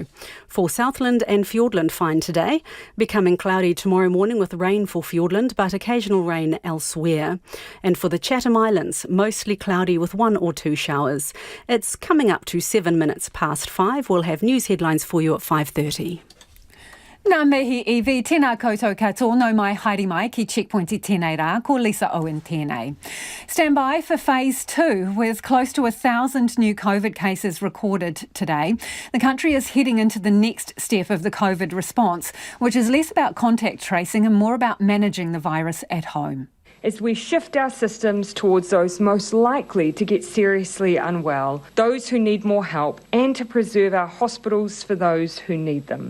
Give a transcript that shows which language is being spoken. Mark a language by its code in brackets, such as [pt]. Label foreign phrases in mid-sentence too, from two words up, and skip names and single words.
[en] For Southland and Fiordland, fine today, becoming cloudy tomorrow morning with rain for Fiordland, but occasional rain elsewhere. And for the Chatham Islands, mostly cloudy with 1 or 2 showers. It's coming up to 7 minutes past 5. We'll have news headlines for you at 5:30. [mi] Nā mihi iwi, tēnā koutou katoa, no mai haere mai ki Checkpoint I tēnei rā, ko Lisa Owen tēnei. [en] Stand by for Phase 2, with close to 1,000 new COVID cases recorded today. The country is heading into the next step of the COVID response, which is less about contact tracing and more about managing the virus at home. As we shift our systems towards those most likely to get seriously unwell, those who need more help, and to preserve our hospitals for those who need them.